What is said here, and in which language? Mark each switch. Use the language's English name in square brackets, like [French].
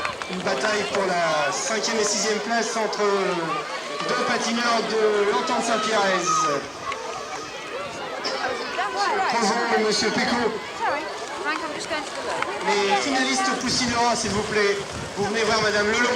[French] Une bataille pour la 5e et 6e place entre deux patineurs de l'Entente Saint-Pierre. Bonjour, monsieur Péco. [English] Sorry, Frank, I'm just going to the loo. [French] Les finalistes Poussinois, s'il vous plaît. Vous venez voir madame Lelon.